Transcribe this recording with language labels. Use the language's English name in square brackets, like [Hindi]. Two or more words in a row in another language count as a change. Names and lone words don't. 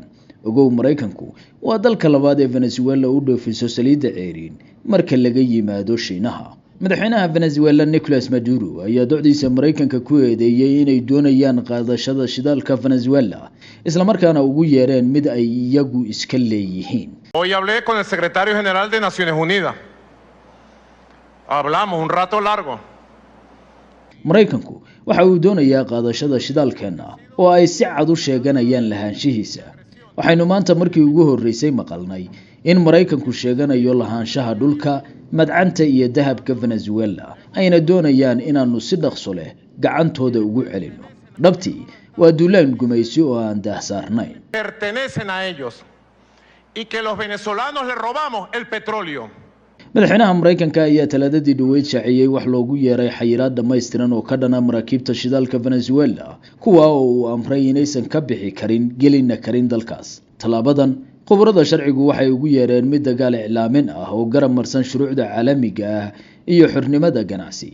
[Somali] ogow Mareykanku waa dalka labaad ee Venezuela u dhoofiso saliidda ceeriin marka laga yimaado Shiinaha. madaxweynaha Venezuela Nicolas Maduro ayaa docdiisa Mareykanka ku eedeeyay inay doonayaan qaadashada shidaalka Venezuela, isla markaana ugu yeereen mid ay iyagu iska leeyihiin. [Spanish] Hoy hablé con el secretario general de Naciones Unidas. Hablamos un rato largo. [Somali] Mareykanku waxa uu doonayaa qaadashada shidaalkeena oo ay si cad u sheeganayaan lahaanshihiisa. waxaynu maanta markii ugu horeysay maqalnay in Mareykanku sheeganayo lahaanshaha dhulka, madcanta iyo dahabka Venezuela, ayna doonayaan inaanu si dhaqso leh gacantooda ugu celino. dhabtii waa duulaan gumaysi oo aan daahsaarnayn. [Spanish] Pertenecen a ellos y que los venezolanos le robamos el petróleo. [Somali] madaxweynaha Mareykanka ayaa talaadadii dhaweyd shaaciyay wax loogu yeeray xayiraad dhammaystiran oo ka dhana maraakiibta shidaalka Venezuela, kuwa oo uu amray inaysan ka bixi karin gelina karin dalkaas. talaabadan khubarada sharcigu waxay ugu yeereen mid dagaal iclaamin ah oo garab marsan shuruucda caalamiga ah iyo xornimada ganacsi.